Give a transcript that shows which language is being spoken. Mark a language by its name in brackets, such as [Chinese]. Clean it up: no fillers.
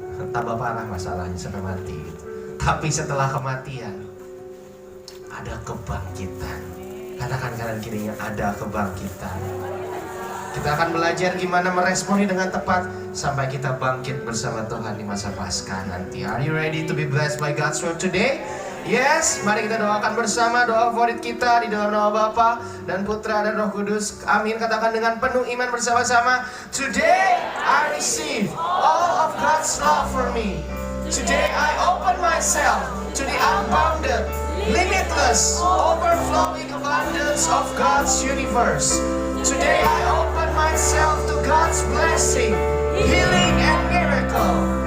[Indonesian] Tambah parah masalahnya sampai mati. Tapi setelah kematian ada kebangkitan. Katakan kanan kirinya, ada kebangkitan. Kita akan belajar gimana meresponi dengan tepat sampai kita bangkit bersama Tuhan di masa Paskah nanti. [English] Are you ready to be blessed by God's word today? [Indonesian] Yes, mari kita doakan bersama doa favorit kita di dalam nama Bapa dan Putra dan Roh Kudus. Amin. Katakan dengan penuh iman bersama-sama. [English] Today I receive all of God's love for me. Today I open myself to the unbounded, limitless, overflowing abundance of God's universe. Today I open myself to God's blessing, healing and miracle.